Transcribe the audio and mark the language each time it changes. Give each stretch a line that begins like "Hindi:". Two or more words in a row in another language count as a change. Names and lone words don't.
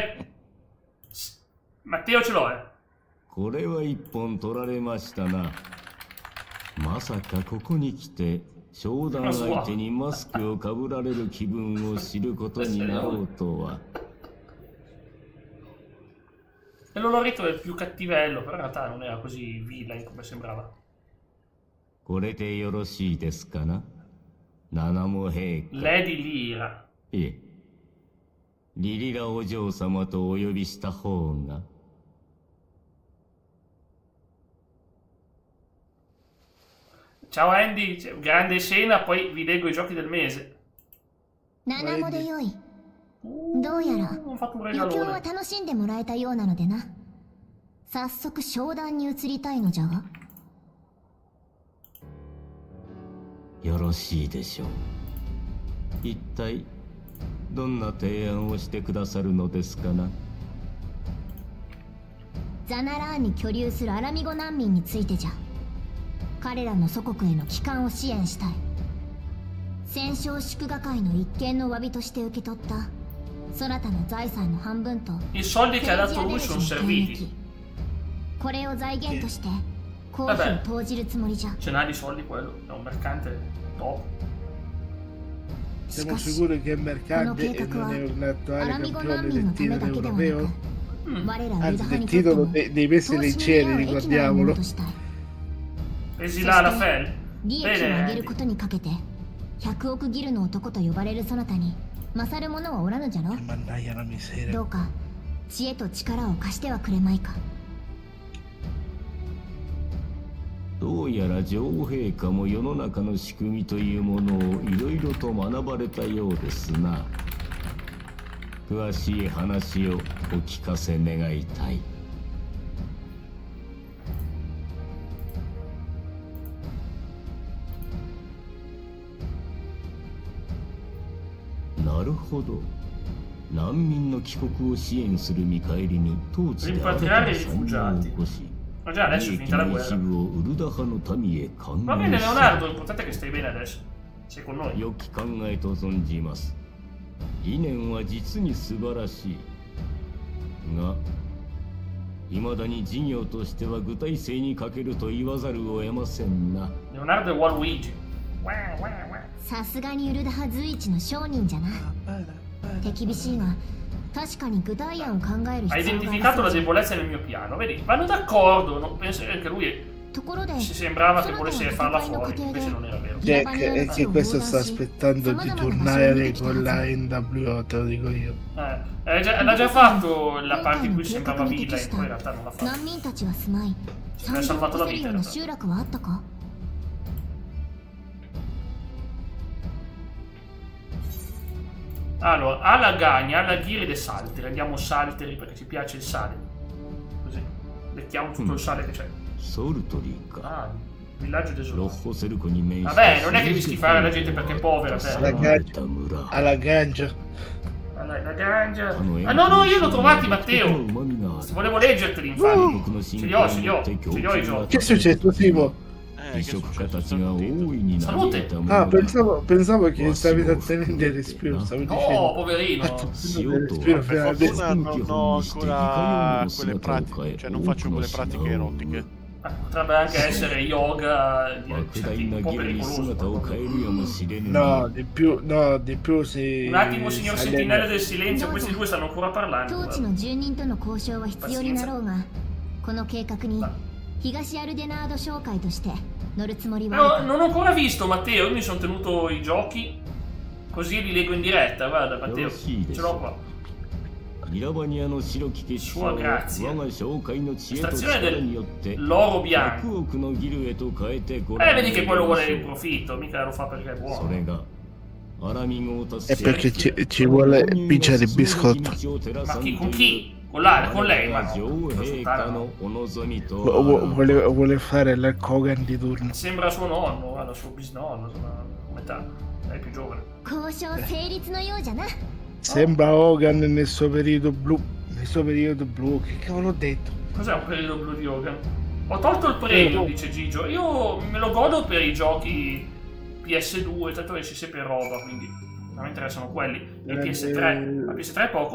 Italian: Matteo ce l'ho,
Japanese: これは一本取られましたな。まさかここに来て商談相手にマスクをかぶられる気分を知ることになろうとは。
Italian: E l'Oloretto è il più cattivello, però in realtà non era così villain come sembrava.
Japanese: これでよろしいですかな。七も陛下。 Lady Lira. いえ、リリラお嬢様とお呼びした方が。
Italian: Ciao Andy, grande scena, poi vi leggo i giochi del mese.
Japanese: 七もでよい。どうやら
Italian: Ho fatto un
Japanese: 余興は
Italian: regalone.
Japanese: 楽しんでもらえたようなのでな。早速商談に移りたいのじゃが。よろしいでしょう。一体どんな提案をしてくださるのですかな。ザナラーンに居留するアラミゴ難民についてじゃ。彼らの祖国への帰還を支援したい。戦勝祝賀会の一件の詫びとして受け取ったそなたの財産の半分と
Italian: I soldi che ha
Japanese: 政治
Italian: dato
Japanese: ア
Italian: lui
Japanese: デレス
Italian: sono
Japanese: の権
Italian: serviti.
Japanese: 益これを財源として公費に投じるつもりじゃ。
Italian: Ce n'ha di soldi quello, è un mercante top. Siamo sicuri che è mercante e non è un attuale campione del titolo europeo? Anzi, del titolo dei mesi dei cieli, ricordiamolo. Esila la Fel.
Japanese: 利益を上げる
Italian: Bene.
Japanese: ことにかけて100億ギルの男と呼ばれるそなたに勝る者はおらぬじゃろ。
Italian: Mannaia la miseria.
Japanese: どうか知恵と力を貸してはくれまいか。どうやら女王陛下も世の中の仕組みというものをいろいろと学ばれたようですな。詳しい話をお聞かせ願いたい。なるほど。難民の帰国を支援する見返りに統治で新たな産業を起こし、
Italian: Ma già adesso è
Japanese: 利益
Italian: finita la
Japanese: の一
Italian: guerra.
Japanese: 部をウルダ派の民へ還
Italian: Va
Japanese: 元
Italian: bene
Japanese: す
Italian: Leonardo, l'importante è che stai bene adesso. Sei con noi.
Japanese: 良き考えと存じます。理念は実に素晴らしいが、未だに事業としては具体性に欠けると言わざるを得ませんな。
Italian: Leonardo è Waluigi. Wah, wah, wah.
Japanese: さすがにウルダ派随一の商人じゃな。手厳しいが確かに具体案を考える
Italian: Ha
Japanese: 必要が
Italian: identificato
Japanese: あ
Italian: la
Japanese: りそう
Italian: debolezza nel mio piano. Vedi, vanno d'accordo. Non penso che lui
Japanese: ところで
Italian: si sembrava che
Japanese: そなた
Italian: volesse
Japanese: は
Italian: farla
Japanese: 戦いの過
Italian: fuori.
Japanese: 程で
Italian: Invece non era vero. Jack è che questo sta aspettando di tornare con la NWO, te lo dico io. L'ha già fatto la parte in cui sembrava villa e poi in realtà non l'ha fatto.
Japanese: 難民たちは住まい産
Italian: Mi ha
Japanese: 業を
Italian: salvato
Japanese: 起
Italian: la
Japanese: こせる
Italian: vita
Japanese: よ
Italian: in
Japanese: うな
Italian: realtà.
Japanese: 集落はあったか。
Italian: Allora, alla Gagna, alla Ghiride Salteri. Andiamo Salteri perché ci piace il sale. Così. Mettiamo tutto il sale che c'è.
Japanese: ソルトリーか。
Italian: Ah, villaggio
Japanese: ロッ
Italian: desolato.
Japanese: ホセルコに面した
Italian: Vabbè, non è che rischi fare la gente perché è povera, La te. gaggia. Alla gaggia. La Gaggia. Ah no, no, io l'ho trovati, Matteo. Volevo leggerteli, infatti. Ce li ho i giochi. Che è successo, Simo?
Japanese: 移
Italian: che
Japanese: 植
Italian: successo?
Japanese: 家たちが大いに嘆いたも
Italian: Ah,
Japanese: のだ。
Italian: pensavo che stavi trattenendo il respiro, stavo No, dicendo. poverino.
Japanese: 塩とは
Italian: Per Per adesso fortuna non ho ancora quelle
Japanese: 姿を
Italian: pratiche,
Japanese: 変え
Italian: cioè non faccio
Japanese: 多くの
Italian: quelle
Japanese: 死
Italian: pratiche
Japanese: を
Italian: erotiche. Potrebbe anche essere yoga di
Japanese: 莫大
Italian: certi,
Japanese: な
Italian: un po'
Japanese: ギルに
Italian: pericoloso.
Japanese: 姿を変えるやもしれぬ
Italian: No, di più se... Un attimo, signor se Sentinelle allena- del Silenzio, questi due stanno ancora parlando.
Japanese: 当地の住人との交渉は必要になろうが、この計画に東アルデナード商会として乗るつもりは
Italian: No,
Japanese: あるか。
Italian: non ho ancora visto, Matteo. Io mi sono tenuto i giochi. Così li leggo in diretta. Guarda, Matteo. Ce l'ho qua.
Japanese: ミラバニアの白き結晶を
Italian: Sua grazia.
Japanese: 我が紹介の知恵と
Italian: Estrazione
Japanese: 力によって
Italian: L'oro
Japanese: 100
Italian: bianco.
Japanese: 億のギルへと変えてごらん
Italian: Vedi che quello
Japanese: ま
Italian: vuole
Japanese: しょ
Italian: il
Japanese: う
Italian: profitto. Mica lo fa perché è
Japanese: そ
Italian: buono.
Japanese: れがアラミゴを助
Italian: È perché ci vuole vincere il biscotto. Ma chi? Con chi? Con lei, ma no.
Japanese: 女王
Italian: Lo
Japanese: 陛
Italian: so,
Japanese: 下
Italian: no.
Japanese: のお望みと
Italian: Vuole fare la Kogan di turno. Sembra suo nonno, guarda, suo bisnonno, insomma, metà. Lei è più giovane.
Japanese: 交渉成立のようじゃな。
Italian: Sembra Hogan nel suo periodo blu. Nel suo periodo blu, che cavolo ho detto? Cos'è un periodo blu di Hogan? Ho tolto il premio, dice Gigio. Io me lo godo per i giochi PS2, tanto esce sempre roba, quindi non mi interessano quelli. Il PS3, la PS3 è poco.